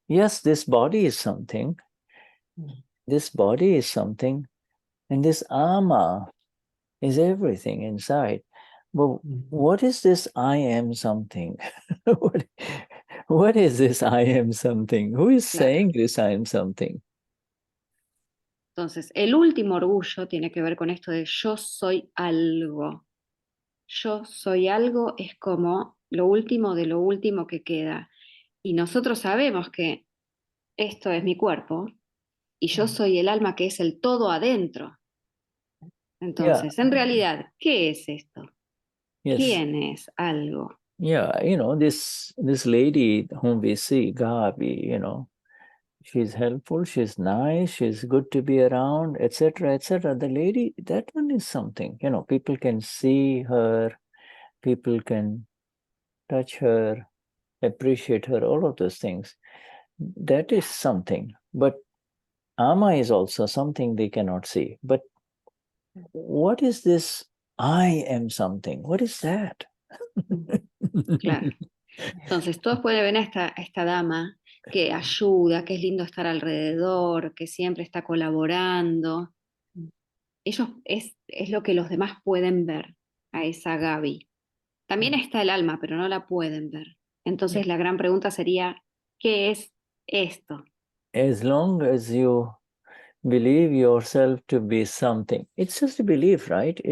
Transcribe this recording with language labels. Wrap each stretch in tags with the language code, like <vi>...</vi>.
<en>Yes, this body is something. This body is something. And this ama is everything inside. But what is this I am something? what is this I am something? Who is saying this I am something?</en> <es>Entonces, el último orgullo tiene que ver con esto de yo soy algo. Yo soy algo es como lo último de lo último que queda. Y nosotros sabemos que esto es mi cuerpo y yo soy el alma que es el todo adentro. Entonces, en realidad, ¿qué es esto?</es> <en>Yes.</en> <es>¿Quién es algo?</es> <en>Yeah, you know, this lady whom we see, Gabi, you know, she's helpful, she's nice, she's good to be around, etc., etc. The lady, that one is something, you know, people can see her, people can touch her, appreciate her, all of those things. That is something. But Ama is also something they cannot see. But what is this I am something? What is that?</en> <es>Claro. Entonces, todos pueden ver a esta dama que ayuda, que es lindo estar alrededor, que siempre está colaborando. Ellos es lo que los demás pueden ver, a esa Gaby. También está el alma, pero no la pueden ver. Entonces, la gran pregunta sería, ¿qué es esto?</es> <en>As long as you believe yourself to be something, it's just a belief, right?</en>